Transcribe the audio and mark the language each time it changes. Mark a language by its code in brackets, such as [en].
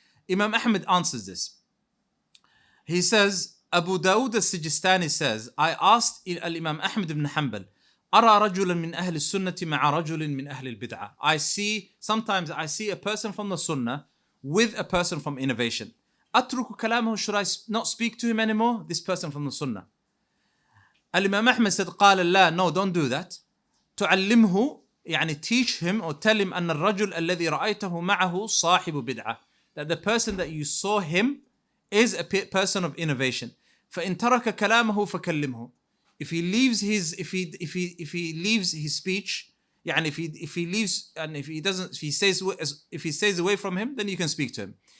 [en] Imam Ahmed answers this. He says, Abu Dawud al-Sijistani says, I asked Imam Ahmed ibn Hanbal, [ar] أرى رجلا من أهل السنة مع رجل من أهل البدعة. [en] Sometimes I see a person from the sunnah with a person from innovation. [ar] أترك كلامه, [en] should I not speak to him anymore? This person from the sunnah. Imam Ahmed said, [ar] قال لا, [en] no, don't do that. [ar] تعلمه, يعني [en] teach him or tell him [ar] أن الرجل الذي رأيته معه صاحب بدعة. [en] That the person that you saw him is a person of innovation. [ar] فإن ترك كلامه فكلمه. [en] If he leaves his speech, يعني if he leaves and if he stays away from him, then you can speak to him.